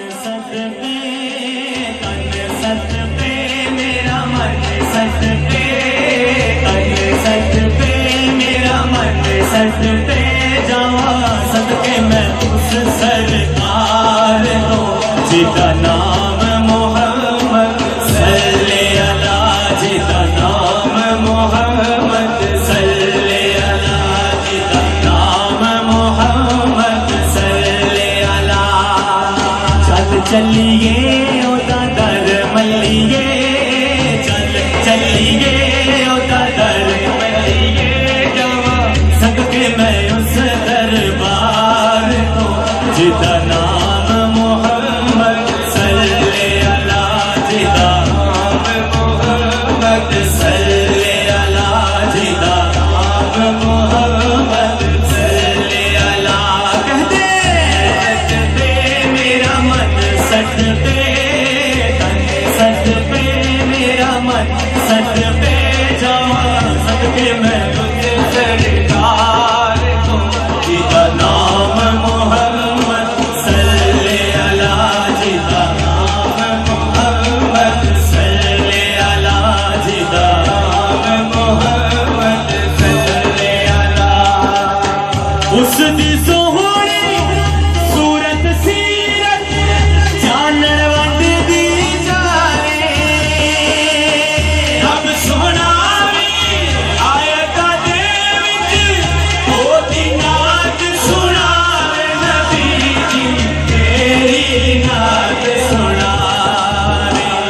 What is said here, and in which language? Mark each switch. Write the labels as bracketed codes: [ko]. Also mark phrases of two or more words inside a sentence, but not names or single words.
[pa] ست پے تن ست پے میرا من ست پے تن ست پے میرا من ست پے جاوا صدقے میں اس سرکار کو جدا نام محمد [ar] صلى الله [pa] جدا نام محمد [ar] صلى الله [pa] جدا نام محمد [ar] صلى الله. [pa] چل چلیے اودا در ملیے چل چلیے اودا در ملیے جاوا صدقے میں اس دربار کو جدا نام محمد [ar] صلى الله [pa] جدا نام محمد [ar] صلى الله [pa] جدا نام محمد [ar] صلى الله. [pa] کہتے میرا من ست پے تن ست پے میرا من ست پے جاوا صدقے میں تجھے سرکار کو جدا نام محمد [ar] صلى الله [pa] جدا نام محمد [ar] صلى الله [pa] جدا نام محمد [ar] صلى الله. [pa] اس دی سوہنی صورت سیرت جانن ونددی جانے رب سوہنا وی آیتا دے وچ اودی نعت سناوے نبی جی تیری نعت سناوے.